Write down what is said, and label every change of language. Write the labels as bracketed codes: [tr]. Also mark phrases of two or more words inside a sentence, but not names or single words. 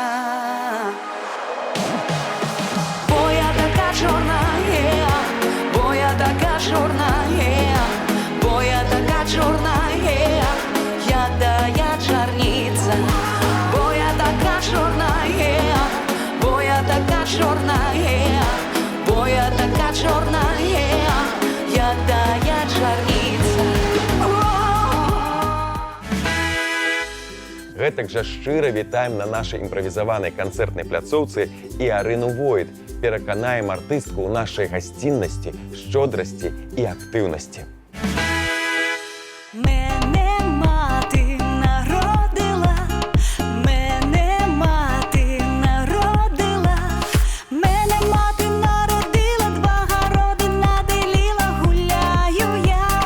[uk] Бо я така чорна, бо я така чорна, бо я така чорна, як тая чорниця. Бо я така чорна, бо я така чорна, бо я така чорна, як тая чорниця. [be] Гэтак жа шчыра вітаем на нашай імправізаванай канцэртнай пляцоўцы і Арыну Войт. Пераканаем артыстку ў нашай гасціннасці, шчодрасці і актыўнасці. [uk] Мене мати народила, мене мати народила, мене мати народила, два городи наделила, гуляю я,